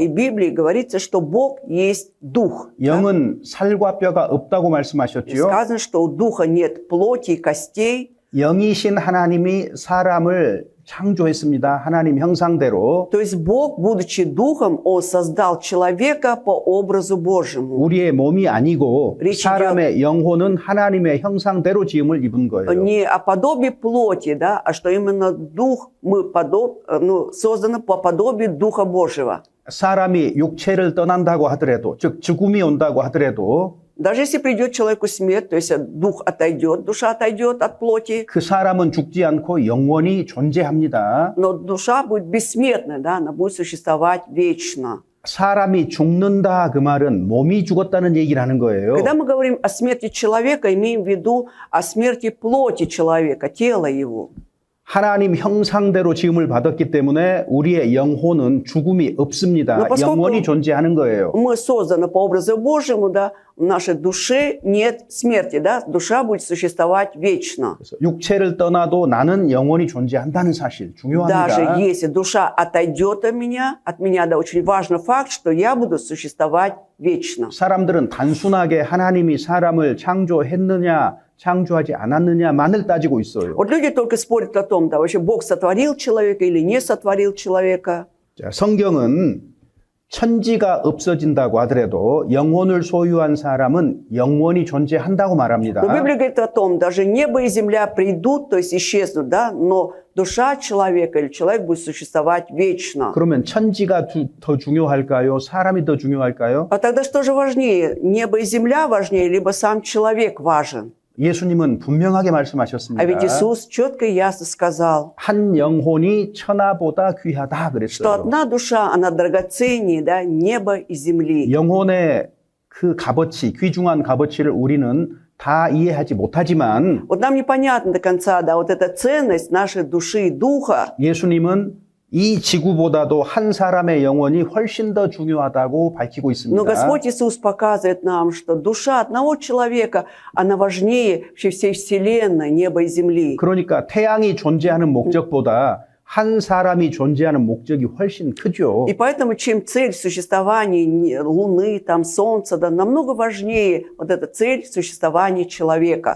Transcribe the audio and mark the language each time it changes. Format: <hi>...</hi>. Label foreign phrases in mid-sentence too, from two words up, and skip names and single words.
<ru>И в Библии говорится, что Бог есть дух.</ru> <ko>영은 살과 뼈가 없다고</ko> <ru>И</ru> <ko>말씀하셨지요.</ko> <ru>сказано, что у духа нет плоти и костей.</ru> <ko>영이신 하나님이 사람을 창조했습니다. 하나님 형상대로.</ko> <ru>То есть Бог, будучи духом, Он создал человека по образу Божьему.</ru> <ko>우리의 몸이 아니고 사람의 영혼은 하나님의 형상대로 지음을 입은 거예요.</ko> <ru>Не о подобии плоти, да, а что именно дух, мы созданы по подобию Духа Божьего.</ru> <ko>사람이 육체를 떠난다고 하더라도, 즉 죽음이 온다고 하더라도</ko> <ru>Даже если придет человеку смерть, то есть дух отойдет, душа отойдет от плоти,</ru> <ko>그 사람은 죽지 않고 영원히 존재합니다.</ko> <ru>но душа будет бессмертной, да, она будет существовать вечно.</ru> <ko>사람이 죽는다 그 말은 몸이 죽었다는 얘기를 하는 거예요.</ko> <ru>Когда мы говорим о смерти человека, имеем в виду о смерти плоти человека, тела его.</ru> <ko>하나님 형상대로 지음을 받았기 때문에 우리의 영혼은 죽음이 없습니다. 영원히 존재하는 거예요.</ko> <ru>Мы созданы по образу Божьему, да, в нашей душе нет смерти, да, душа будет существовать вечно.</ru> <ko>육체를 떠나도 나는 영원히 존재한다는 사실 중요합니다.</ko> <ru>Даже если душа отойдет от меня, да, очень важный факт, что я буду существовать вечно.</ru> <ko>사람들은 단순하게 하나님이 사람을 창조했느냐 창조하지 않았느냐만을 따지고 있어요.</ko> <ru>Вот люди только спорят о том, да, вообще Бог сотворил человека или не сотворил человека.</ru> <ko>자, 성경은 천지가 없어진다고 하더라도 영혼을 소유한 사람은 영원히 존재한다고 말합니다.</ko> <ru>Но Библия говорит о том, даже небо и земля придут, то есть исчезнут, да, но душа человека или человек будет существовать вечно.</ru> <ko>그러면 천지가 더 중요할까요? 사람이 더 중요할까요?</ko> <ru>А тогда что же важнее? Небо и земля важнее, либо сам человек важен?</ru> <ko>예수님은 분명하게 말씀하셨습니다.</ko> <ru>А ведь Иисус четко и ясно сказал,</ru> <ko>한 영혼이 천하보다 귀하다</ko> <ru>что</ru> <ko>그랬어요.</ko> <ru>одна душа, она драгоценнее, да, неба и земли.</ru> <ko>영혼의 그 값어치, 귀중한 값어치를 우리는 다 이해하지 못하지만</ko> <ru>Вот нам непонятно до конца, да, вот эта ценность нашей души и духа.</ru> <ko>예수님은 이 지구보다도 한 사람의 영혼이 훨씬 더 중요하다고 밝히고</ko> <ru>Но</ru> <ko>있습니다.</ko> <ru>Господь Иисус показывает нам, что душа одного человека, она важнее всей вселенной, неба и земли.</ru> <ko>그러니까 태양이 존재하는 목적보다 한 사람이 존재하는 목적이 훨씬 크죠.</ko> <ru>И поэтому, чем цель существования Луны, там, Солнца, да, намного важнее вот эта цель существования человека.</ru>